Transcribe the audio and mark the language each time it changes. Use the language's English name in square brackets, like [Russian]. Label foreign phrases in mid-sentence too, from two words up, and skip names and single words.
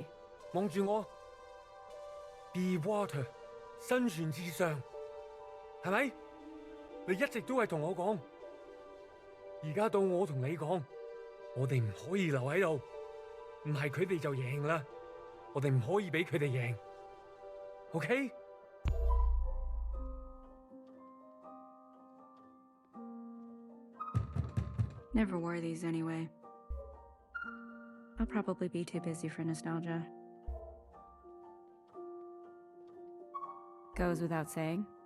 [Cantonese] 望住我 ， [English] Be water， [Cantonese] 生存至上，係咪？你一直都係同我講，而家到我同你講，我哋唔可以留喺度，唔係佢哋就贏啦，我哋唔可以俾佢哋贏 ，OK？ [English] Never wore these anyway. I'll probably be too busy for nostalgia. Goes without saying.